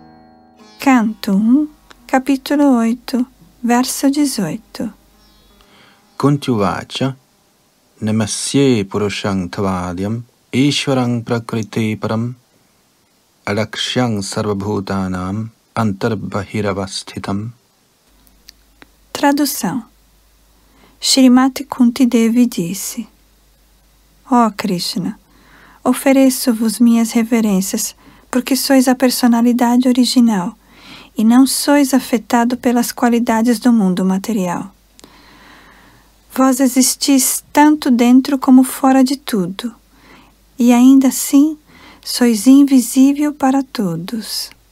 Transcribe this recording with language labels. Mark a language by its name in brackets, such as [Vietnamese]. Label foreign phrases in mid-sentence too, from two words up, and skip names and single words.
[Portuguese] Canto 1, capítulo 8, verso 18. [Sanskrit] Kuntyuvacha Namasye Purushang Tavadyam Ishvarang Prakriti Param Alakshyang Sarvabhutanam Antarbhahiravasthitam. [Portuguese] Tradução. Shrimati Kunti Devi disse: Ó Krishna, ofereço-vos minhas reverências, porque sois a personalidade original e não sois afetado pelas qualidades do mundo material. Vós existis tanto dentro como fora de tudo, e ainda assim sois invisível para todos.